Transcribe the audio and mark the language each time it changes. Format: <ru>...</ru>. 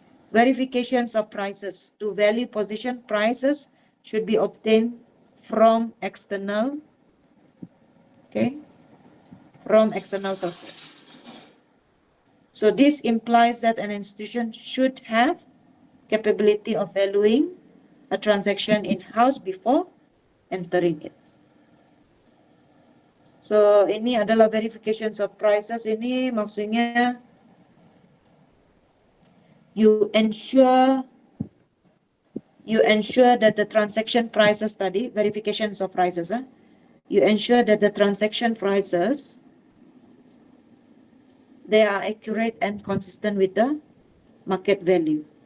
<en>Verifications of prices. To value position, prices should be obtained from external, okay, from external sources. So this implies that an institution should have capability of valuing a transaction in-house before entering it.</en> <ms>So ini adalah verifications of prices. Ini maksudnya</ms> <en>you ensure that the transaction prices</en> <ms>tadi,</ms> <en>verifications of prices, you ensure that the transaction prices they are accurate and consistent with the market value.</en>